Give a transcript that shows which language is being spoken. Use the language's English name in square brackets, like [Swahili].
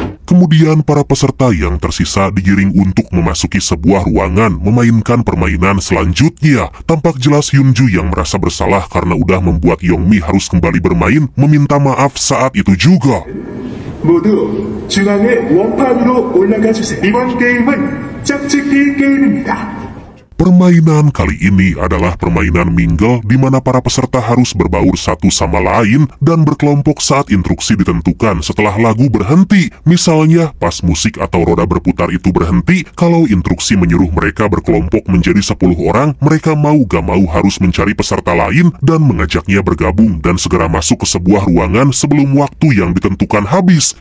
[Indonesian] Kemudian para peserta yang tersisa digiring untuk memasuki sebuah ruangan memainkan permainan selanjutnya. Tampak jelas Hyunju yang merasa bersalah karena udah membuat Yongmi harus kembali bermain meminta maaf saat itu juga. [Korean] 모두 중앙의 원판 위로 올라가 주세요. 이번 게임은 짝짓기 게임입니다. [Indonesian] Permainan kali ini adalah permainan mingle di mana para peserta harus berbaur satu sama lain dan berkelompok saat instruksi ditentukan setelah lagu berhenti. Misalnya, pas musik atau roda berputar itu berhenti, kalau instruksi menyuruh mereka berkelompok menjadi 10 orang, mereka mau gak mau harus mencari peserta lain dan mengajaknya bergabung dan segera masuk ke sebuah ruangan sebelum waktu yang ditentukan habis.